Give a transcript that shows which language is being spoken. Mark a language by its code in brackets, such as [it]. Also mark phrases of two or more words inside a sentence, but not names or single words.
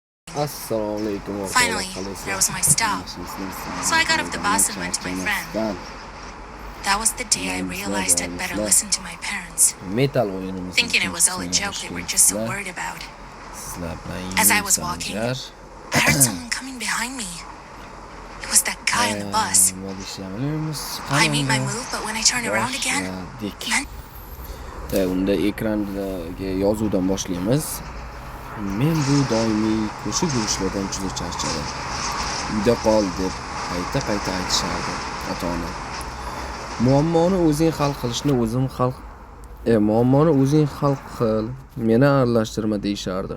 [uz] Assalomu alaykum Finally, o'rtoqlar. [en] there was my stop. So I got off the bus and went to my friend. That was the day I realized I'd better listen to my parents, [uz] Metal o'yinimizni [en] thinking it was all a joke they were just so worried about. As I was walking, I heard someone coming behind me. It was that guy on the bus. I made my move, but when I turned around again, [uz] unda ekranga yozuvdan boshlaymiz. Men bu doimiy ko'shib yurishlardan juda charchadim. Uyda qol deb qayta aytishardi ota-ona. Muammoni o'zing hal qil, meni aralashtirma deyishardi.